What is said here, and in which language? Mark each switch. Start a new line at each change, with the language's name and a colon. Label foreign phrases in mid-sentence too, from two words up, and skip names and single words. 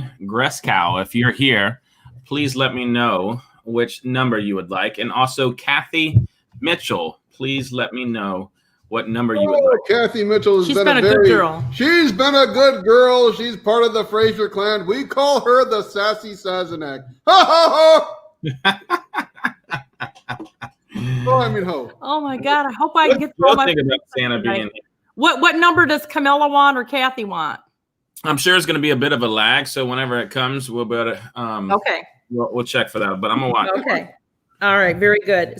English: If you're here, please let me know which number you would like. And also, Kathy Mitchell, please let me know what number you would like. Kathy Mitchell has She's been a good girl. She's been a good girl. She's part of the Fraser clan. We call her the Sassy Sazanak. Ha ha ha! Oh, I mean, ho. Oh my God! I hope I get What through do you my. think about Santa being here? What number does Camilla want or Kathy want? I'm sure it's going to be a bit of a lag, so whenever it comes, we'll be able to, Okay. we'll check for that. But I'm gonna watch. Okay. All right. Very good.